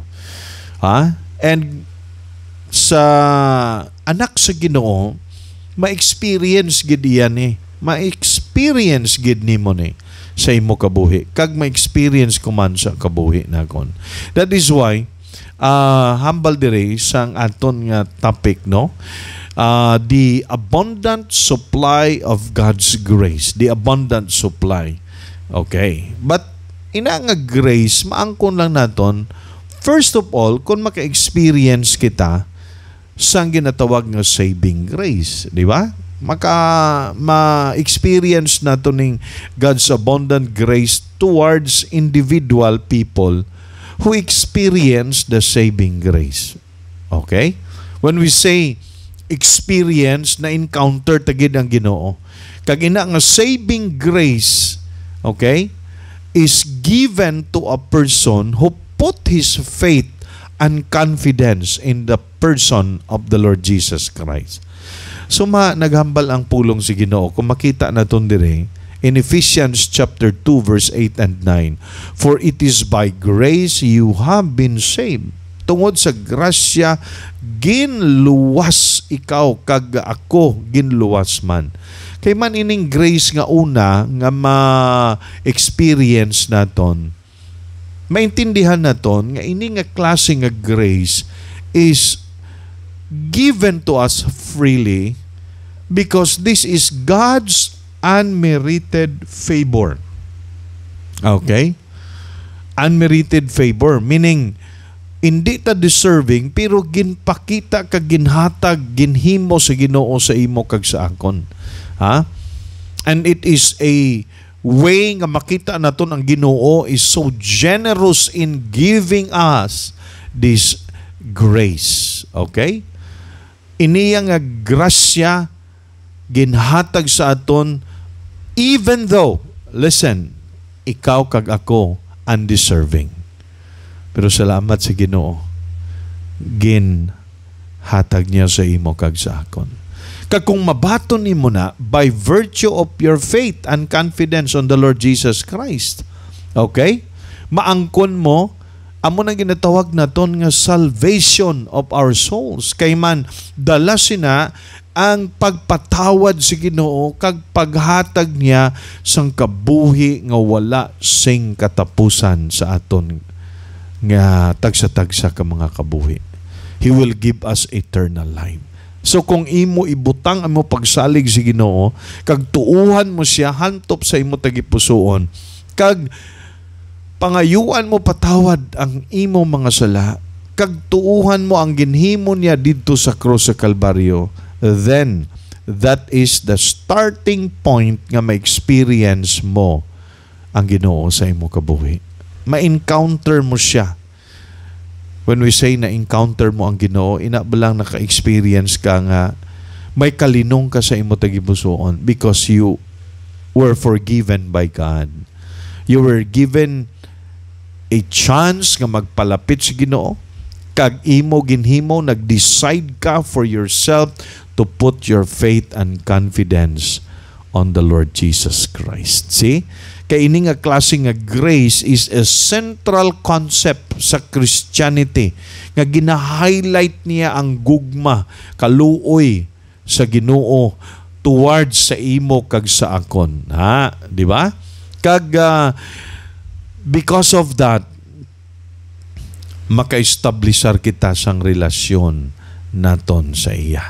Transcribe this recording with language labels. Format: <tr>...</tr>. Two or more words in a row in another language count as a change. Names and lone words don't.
<hil>And sa anak sa Ginoo, ma-experience gid yan ma-experience gid nimo ni sa imo kabuhi, kag ma-experience ko man sa kabuhi nakon.</hil> <en>That is why</en> <hil>humble dire sang aton nga topic, no?</hil> <en>The abundant supply of God's grace, the abundant supply.</en> <hil>Okay, but ina nga grace maangkon lang naton,</hil> <en>first of all,</en> <hil>kung maka-experience kita sang ginatawag nga saving grace, di ba? Ma-experience nato ning</hil> <en>God's abundant grace towards individual people who experience the saving grace. Okay? When we say experience,</en> <hil>na encounter tagid ang Ginoo, kag ina nga</hil> <en>saving grace, okay, is given to a person who put his faith and confidence in the person of the Lord Jesus Christ.</en> <hil>So naghambal ang pulong si Ginoo kung makita naton dire</hil> <en>in Ephesians chapter 2 verse 8 and 9. For it is by grace you have been saved</en> <hil>tungod sa grasya ginluwas ikaw kag ako ginluwas man. Kay man ining grace nga una nga ma-experience naton, maintindihan naton nga ini nga klase nga grace</hil> <en>is given to us freely because this is God's unmerited favor. Okay? Unmerited favor, meaning</en> <hil>hindi ta deserving pero ginpakita kag ginhatag ginhimo sa Ginoo sa imo kag sa akon. Ha?</hil> <en>And it is a way</en> <hil>nga makita naton ang Ginoo</hil> <en>is so generous in giving us this grace. Okay?</en> <hil>Iniya nga grasya ginhatag sa aton</hil> <en>even though, listen,</en> <hil>ikaw kag ako undeserving. Pero salamat sa Ginoo, ginhatag niya sa imo kag sa akon. Kag kung mabaton nimo na</hil> <en>by virtue of your faith and confidence on the Lord Jesus Christ, okay?</en> <hil>Maangkon mo, amo na ginatawag naton nga</hil> <en>salvation of our souls.</en> <hil>Kay man, dala sina ang pagpatawad sa Ginoo kag paghatag niya sang kabuhi nga wala sing katapusan sa aton nga tagsa-tagsa ka mga kabuhi.</hil> <en>He will give us eternal life.</en> <hil>So kung imo ibutang amo pagsalig sa Ginoo kag tuuhan mo siya hantop sa imo tagipusoon kag pangayuan mo patawad ang imo mga sala kag tuuhan mo ang ginhimo niya didto sa krus sa Kalbaryo,</hil> <en>then that is the starting point</en> <hil>nga ma-experience mo ang Ginoo sa imo kabuhi. Ma-encounter mo siya.</hil> <en>When we say</en> <hil>na encounter mo ang Ginoo, ina ba lang naka-experience ka nga may kalinong ka sa imo tagipusoon</hil> <en>because you were forgiven by God. You were given a chance</en> <hil>nga magpalapit sa Ginoo kag imo ginhimo nag-decide ka</hil> <en>for yourself to put your faith and confidence on the Lord Jesus Christ. See?</en> <hil>Kaya ini nga klase nga grace</hil> <en>is a central concept</en> <hil>sa Christianity nga gina-highlight niya ang gugma, kaluoy sa Ginoo towards sa imo kag sa akon. Ha? Di ba?</hil> <en>Kag because of that,</en> <hil>maka-establisar kita sang relasyon naton sa iya.</hil>